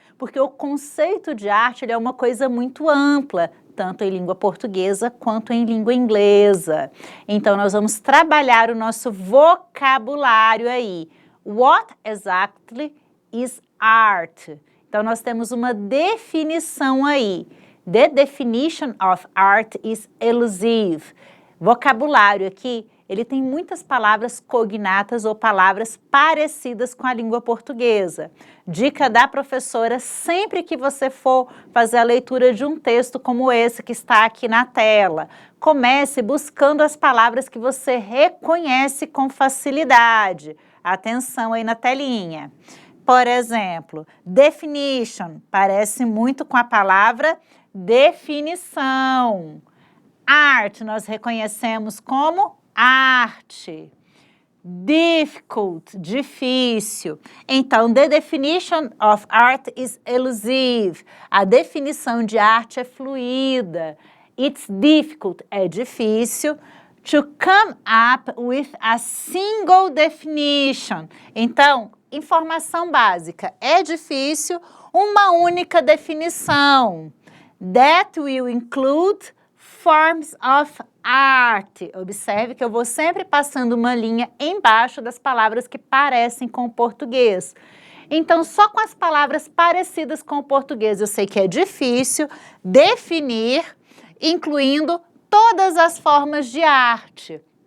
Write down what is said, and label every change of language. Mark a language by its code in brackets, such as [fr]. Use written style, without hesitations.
[pt] Porque o conceito de arte ele é uma coisa muito ampla, tanto em língua portuguesa quanto em língua inglesa. Então, nós vamos trabalhar o nosso vocabulário aí. [en] What exactly is art? [pt] Então, nós temos uma definição aí. [en] The definition of art is elusive. [pt] Vocabulário aqui, ele tem muitas palavras cognatas ou palavras parecidas com a língua portuguesa. Dica da professora, sempre que você for fazer a leitura de um texto como esse que está aqui na tela, comece buscando as palavras que você reconhece com facilidade. Atenção aí na telinha. Por exemplo, definition, parece muito com a palavra definição. Art, nós reconhecemos como arte. Difficult, difícil. [en] Então, the definition of art is elusive. [pt] A definição de arte é fluida. [en] It's difficult, [pt] é difícil. [en] To come up with a single definition. [pt] Então, informação básica, é difícil, uma única definição. [en] That will include forms of art. [pt] Observe que eu vou sempre passando uma linha embaixo das palavras que parecem com o português. Então, só com as palavras parecidas com o português, eu sei que é difícil definir, incluindo todas as formas de arte.